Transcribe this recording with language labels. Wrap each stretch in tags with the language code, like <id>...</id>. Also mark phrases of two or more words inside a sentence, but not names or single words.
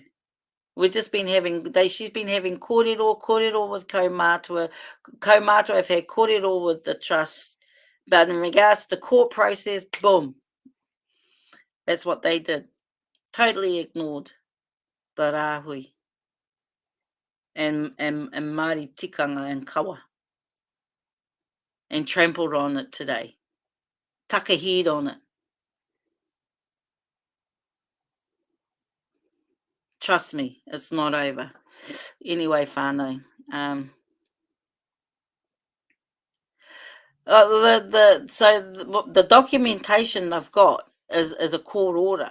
<en>We've just been having, she's been having kōrero with Kaumatua. Kaumatua have had kōrero with the trust. But in regards to court process, boom. That's what they did. Totally ignored the rāhui. And Māori tikanga and kawa. And trampled on it today. Tuck a head on it. Trust me, it's not over. Anyway, whānau. The documentation they've got is a court order.</en>